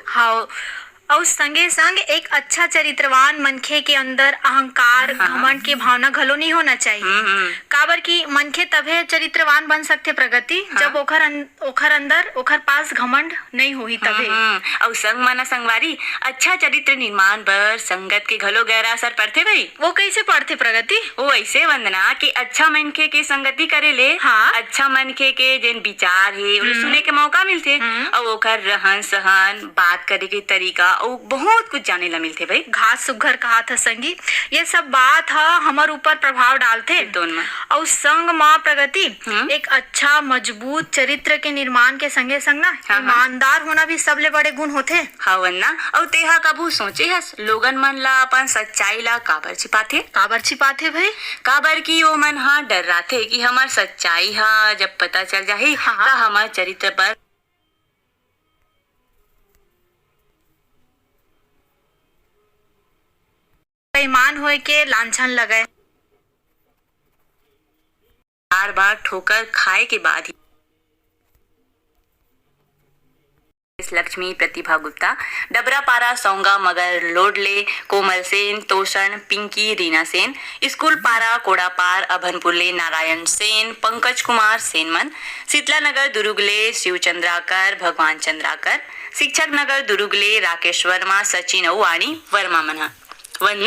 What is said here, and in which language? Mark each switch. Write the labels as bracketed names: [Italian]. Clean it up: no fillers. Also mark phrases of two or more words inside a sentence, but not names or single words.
[Chhattisgarhi] हाँ और संगे संग एक अच्छा चरित्रवान मनखे के अंदर अहंकार घमंड के भावना घलो नहीं होना चाहिए। काबर की मनखे तभे चरित्रवान बन सकते प्रगति जब ओखर अंदर ओखर पास घमंड नहीं होही तभे। और संग माना संगवारी अच्छा चरित्र निर्माण पर संगत के घलो गहरा असर पड़ते भाई। वो कैसे पड़ते प्रगति? वो ऐसे वंदना कि अच्छा मनखे के संगति करे ले। हाँ? अच्छा मनखे के जिन विचार है उन्हें सुने के मौका मिलते और ओखर रहन सहन बात करे के तरीका और बहुत कुछ जाने ला मिलते भाई। घास सुघर कहा था संगी, ये सब बात हमार ऊपर प्रभाव डालते और संग माँ प्रगति एक अच्छा मजबूत चरित्र के निर्माण के संगे संग ना ईमानदार होना भी सबले बड़े गुण होते। हाँ वरना। और तेहा कबू सोचे हस लोगन मन ला अपन सच्चाई ला काबर छिपाथे भाई? काबर की वो मन हाँ डर राथे कि हमार सच्चाई हा जब पता चल जाही तो हमार चरित्र पर बेईमान होए के लांछन लगाए। बार ठोकर खाए के बाद ही लक्ष्मी प्रतिभा गुप्ता डबरा पारा सौंगा मगर लोडले कोमल सेन तोषण पिंकी रीना सेन स्कूल पारा कोड़ापार अभनपुरले नारायण सेन पंकज कुमार सेनमन शीतला नगर दुरुगले शिव चंद्राकर भगवान चंद्राकर शिक्षक नगर दुरुगले राकेश वर्मा सचिन वाणी वर्मा मना वरना